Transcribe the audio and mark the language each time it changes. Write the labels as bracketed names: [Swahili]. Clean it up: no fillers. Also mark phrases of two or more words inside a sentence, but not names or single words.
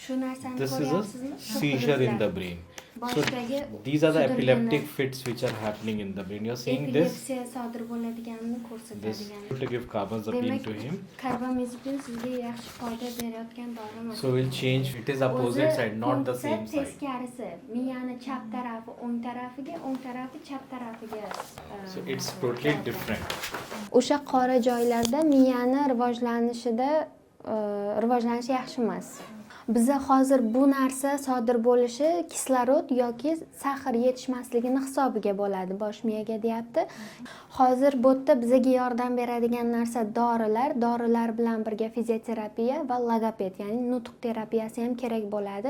[Uzbek] Shu narsani [English] This is a [Uzbek] ko'ryapsizmi? Shu [English] seizure in [Uzbek] hududlar. [English] the brain. So [Uzbek] Boshdagi [English] these are the [Uzbek] sudirganlar. [English] epileptic fits which are happening in the brain. You're seeing this. [Uzbek] Epilepsiya sodir bo'ladiganini [English] This [Uzbek] ko'rsatadigan. [English] to give carbamazepine to him. [Uzbek] Karbamazepin sizga yaxshi foyda berayotgan dori emas. [English] So we'll change. It is opposite side, not the same side. [Uzbek] Teskarisi, miyani chap tarafi o'ng tarafiga, o'ng tarafi chap tarafiga. [English] So it's totally different. [Uzbek] O'sha qora joylarda miyani rivojlanishi yaxshi emas. Biza hozir bu narsa sodir bo'lishi kislorod yoki sahr yetishmasligini hisobiga bo'ladi, bosh miyaga deyapti. Hozir bu yerda bizaga yordam beradigan narsa dorilar bilan birga fizioterapiya va logoped, ya'ni nutq terapiyasi ham kerak bo'ladi.